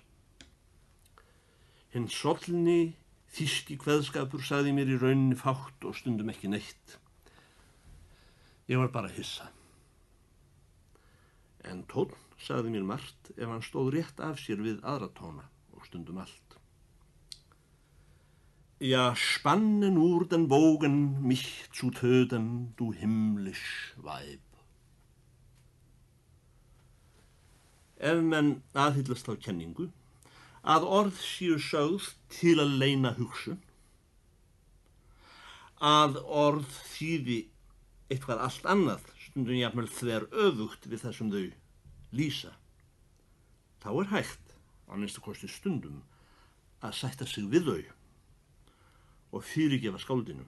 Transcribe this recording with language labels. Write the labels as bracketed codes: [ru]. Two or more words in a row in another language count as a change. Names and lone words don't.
[is] Hinn sollni þýski kveðskapur sagði mér í rauninni fátt og stundum ekki neitt. Ég var bara hissa. En tónn sagði mér margt ef hann stóð rétt af sér við aðra tóna og stundum allt. [de] Ja, spannen úr den Bogen mich zu töten, du himmlisch Weib. [is] Ef menn aðhyllast þá kenningu að orð séu sögð til að leyna hugsun, að orð þýði eitthvað allt annað, stundum jafnvel þver öfugt við það sem þau lýsa, Þá er hægt, að minnsta kosti stundum, að sætta sig við þau og fyrirgefa skáldinu.